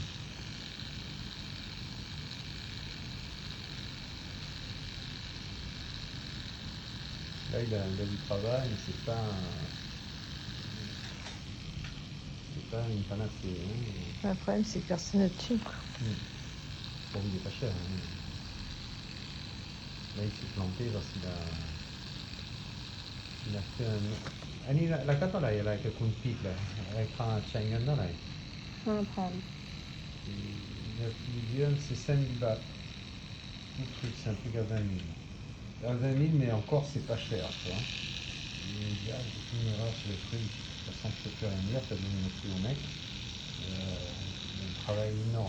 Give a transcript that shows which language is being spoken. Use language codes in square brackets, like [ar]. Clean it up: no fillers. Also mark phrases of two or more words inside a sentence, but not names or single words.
[fr] Là, il a du travail, mais c'est pas une panacée. Hein. Le problème, c'est que personne ne te suit. Bon, il est pas cher. Hein. Là, il s'est planté parce qu'il a fait un... [th] อันนี้ราคาเท่าไหร่อะไรกับคุณพีกเลยราคาใช้เงินเท่าไหร่ 5,000 [fr] Il vient, c'est 5 000 bahts. Le truc, c'est un truc à 20 000. À 20 000, mais encore, c'est pas cher, tu vois. Il dit, ah, tu me sur le truc. De toute façon, je peux plus rien dire, t'as donné le prix au mec. Un travail énorme.